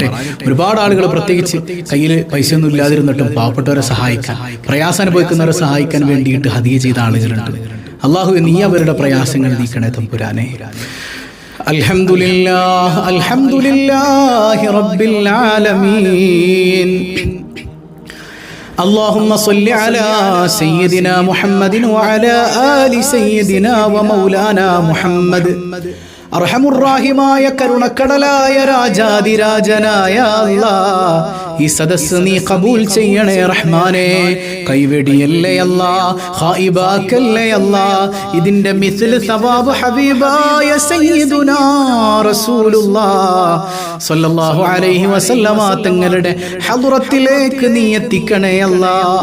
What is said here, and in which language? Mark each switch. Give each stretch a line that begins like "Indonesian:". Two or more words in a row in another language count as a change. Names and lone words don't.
Malayalam: ഒരുപാട് ആളുകൾ പ്രത്യേകിച്ച് കയ്യിൽ പൈസയൊന്നും ഇല്ലാതിരുന്നിട്ടും പാവപ്പെട്ടവരെ സഹായിക്കാൻ, പ്രയാസം അനുഭവിക്കുന്നവരെ സഹായിക്കാൻ വേണ്ടിയിട്ട് ഹദിയ ചെയ്ത ആളുകളുണ്ട്. അള്ളാഹു നീ അവരുടെ പ്രയാസങ്ങൾ നീക്കണേ തമ്പുരാനെ.
Arabic: الحمد لله رب العالمين. اللهم صل على سيدنا محمد وعلى آل سيدنا ومولانا محمد
Malayalam: അർഹമുർറാഹിമായ കരുണക്കടലായ രാജാതിരാജനായ അല്ലാഹ് ഈ സദസ്സ് നീ കബൂൽ ചെയ്യണേ റഹ്മാനേ. കൈവെടിയല്ലേ അല്ലാഹ്, ഖായിബാക്കല്ലേ അല്ലാഹ്. ഇതിന്റെ മിസ്ല് സവാബ് ഹബീബായ
Arabic: سيدنا رسول الله صلى الله عليه وسلم
Malayalam: തങ്ങളുടെ ഹദ്റത്തിലേക്ക് നീ എത്തിക്കണേ അല്ലാഹ്.